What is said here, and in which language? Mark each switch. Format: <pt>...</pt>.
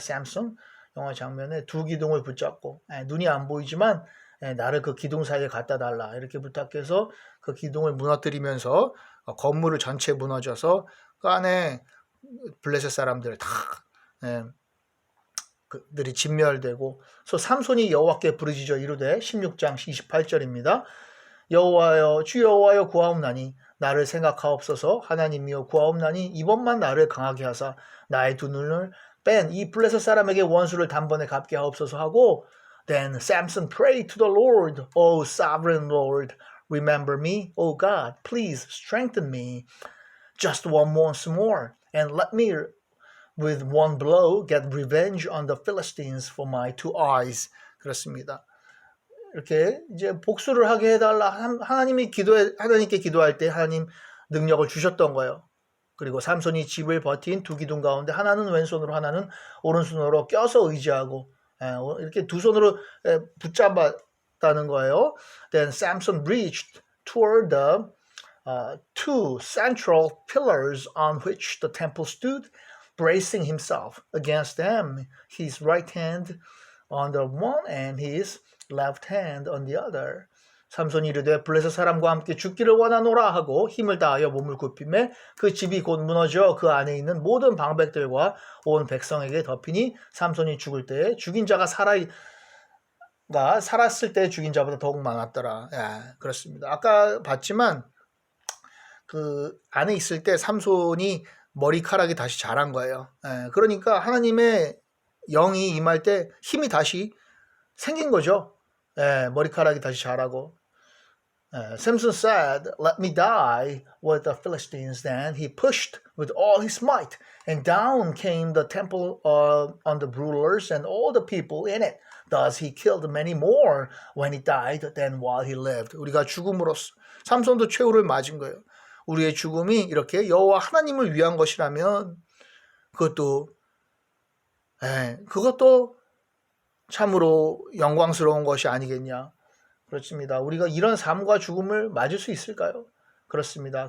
<ko>삼손 영화 장면에 두 기둥을 붙잡고 눈이 안 보이지만 나를 그 기둥 사이에 갖다 달라 이렇게 부탁해서 그 기둥을 무너뜨리면서 건물을 전체 무너져서 그 안에 블레셋 사람들 다 그들이 진멸되고 삼손이 여호와께 부르짖어 이르되 16장 28절입니다. 여호와여 주 여호와여 구하옵나니 나를 생각하옵소서. 하나님이여 구하옵나니 이번만 나를 강하게 하사 나의 두 눈을 뺀 이 블레셋 사람에게 원수를 단번에 갚게 하옵소서 하고</ko> <en>Then Samson prayed to the Lord, O sovereign Lord, remember me, O God, please strengthen me just once more and let me with one blow get revenge on the Philistines for my two eyes.</en> <ko>그렇습니다. 이렇게 이제 복수를 하게 해달라. 하나님께 기도할 때 하나님 능력을 주셨던 거예요. 그리고 삼손이 집을 버틴 두 기둥 가운데 하나는 왼손으로 하나는 오른손으로 껴서 의지하고 이렇게 두 손으로 붙잡았다는 거예요.</ko> <en>Then Samson reached toward the two central pillars on which the temple stood, bracing himself against them, his right hand on the one and his left hand on the other.</en> <ko>삼손이 이르되 블레셋 사람과 함께 죽기를 원하노라 하고 힘을 다하여 몸을 굽히매 그 집이 곧 무너져 그 안에 있는 모든 방백들과 온 백성에게 덮이니 삼손이 죽을 때에 죽인 자가 살았을 때 죽인 자보다 더욱 많았더라. 그렇습니다. 아까 봤지만 그 안에 있을 때 삼손이 머리카락이 다시 자란 거예요. 그러니까 하나님의 영이 임할 때 힘이 다시 생긴 거죠. 머리카락이 다시 자라고.</ko> <en>Samson said, "Let me die with the Philistines." Then he pushed with all his might, and down came the temple on the rulers and all the people in it. Thus he killed many more when he died than while he lived.</en> <ko>우리가 죽음으로써 삼손도 최후를 맞은 거예요. 우리의 죽음이 이렇게 여호와 하나님을 위한 것이라면 그것도 참으로 영광스러운 것이 아니겠냐. 그렇습니다. 우리가 이런 삶과 죽음을 맞을 수 있을까요? 그렇습니다.</ko>